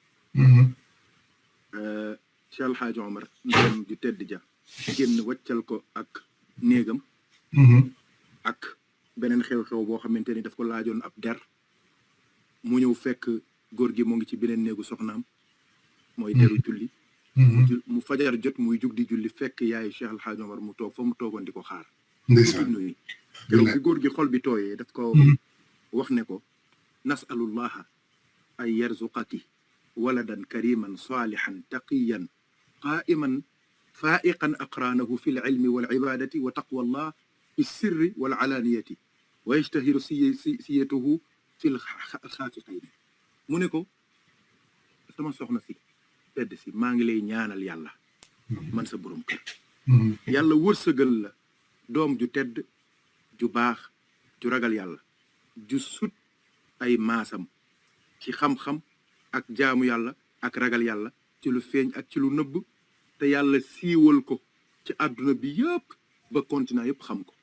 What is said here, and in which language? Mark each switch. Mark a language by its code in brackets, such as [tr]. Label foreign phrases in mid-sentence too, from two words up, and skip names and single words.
[wo] Cheikh El Hadj Omar ndem ju tedd ja génn wàccal ko ak néegam ak beneen xew-xew boo xamante ni daf ko laajoon ab der mu ñëw fekk góor gi moo ngi ci beneen néegu soxnaam mooy deru julli mu fajar jot muy jug di julli fekk yaay Cheikh Al Hadj Omar mu toog fa mu toogoon di ko xaar. ndeysaan nuyu keroog bi góor gi xol bi tooyee daf ko wax ne ko [ar] نسأل الله أن يرزقك ولدا كريما صالحا تقيا قائما فائقا أقرانه في للعلم والعبادة وتقوى الله في السر والعلانية ويجتهر صيته في الخافقين [wo] mu ne ko sama soxna si tedd si maa ngi lay ñaanal yàlla man sa borom kër yàlla wërsëgal la doom ju tedd ju baax ju ragal yàlla ju sut ay maasam ci xam-xam ak jaamu yàlla ak ragal yàlla ci lu feeñ ak ci lu nëbb te yàlla siiwal ko ci àdduna bi yëpp ba continent yëpp xam ko